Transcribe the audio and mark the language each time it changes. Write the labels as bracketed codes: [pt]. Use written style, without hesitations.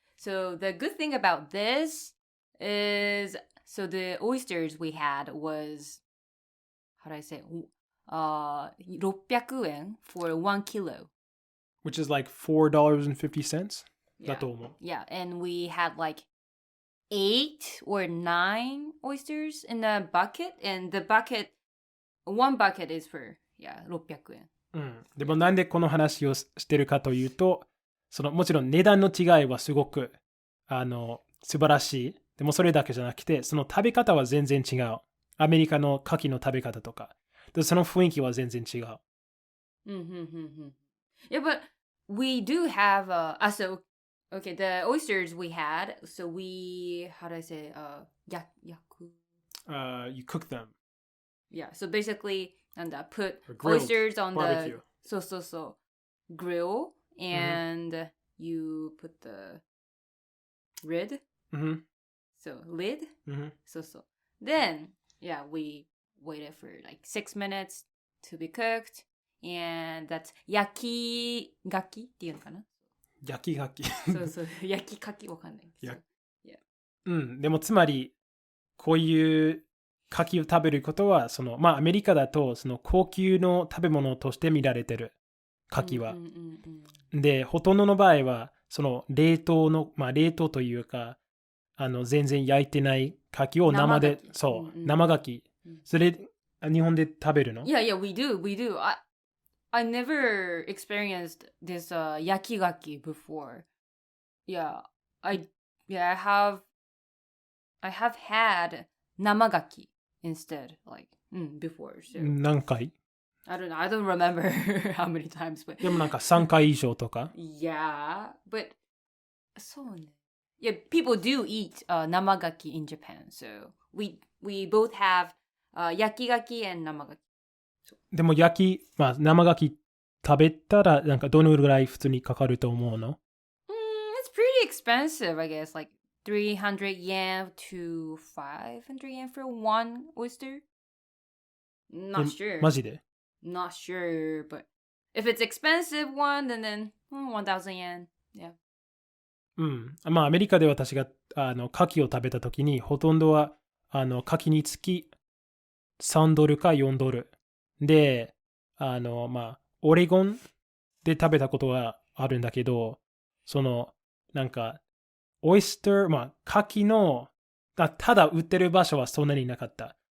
[en] So the good thing about this is, so the oysters we had was, how do I say, 600円 for 1 kilo. Which is like $4.50. Yeah. Yeah, and we had like 8 or 9 oysters in a bucket, and the bucket, one bucket is for, 600円。 [ja] でもなんでこの話をしてるかというと、もちろん値段の違いはすごく素晴らしい。でもそれだけじゃなくて、その食べ方は全然違う。アメリカの牡蠣の食べ方とか。でその雰囲気は全然違う。 [en] Yeah, but we do have, so, okay, the oysters we had, so we, how do I say, yaku? You cook them. Yeah, so basically, put grilled, oysters on barbecue. So, grill, and you put the lid. So, lid. So. Then, we waited for like 6 minutes to be cooked, and that's [ja] 焼き牡蠣っていうのかな？焼き牡蠣。そう、焼き牡蠣わかんない。でもつまり、こういう牡蠣を食べることは、アメリカだと、高級の食べ物として見られてる。牡蠣は。で、ほとんどの場合は、冷凍というか、全然焼いてない牡蠣を生で、生牡蠣。それ、日本で食べるの？ [en] Yeah, we do. I never experienced this yakigaki before. Yeah, I have had namagaki instead, like before. So. [ja] 何回？ [en] I don't remember how many times, but [ja] でもなんか3回以上とか？ [en] Yeah, but so yeah, people do eat namagaki in Japan, so we both have yakigaki and namagaki. [ja] でも生牡蠣食べたらなんかどのぐらい普通にかかると思うの？ [en] It's pretty expensive, I guess, like 300 yen to 500 yen for one oyster. Not sure. [ja] マジで？ [en] Not sure, but if it's expensive one, then 1,000 yen. Yeah. [ja] アメリカで私が牡蠣を食べたときにほとんどは牡蠣につき3ドルか4ドルで、オレゴンで食べたことがあるんだけど、なんか、オイスター、牡蠣の、ただ売ってる場所はそんなになかった。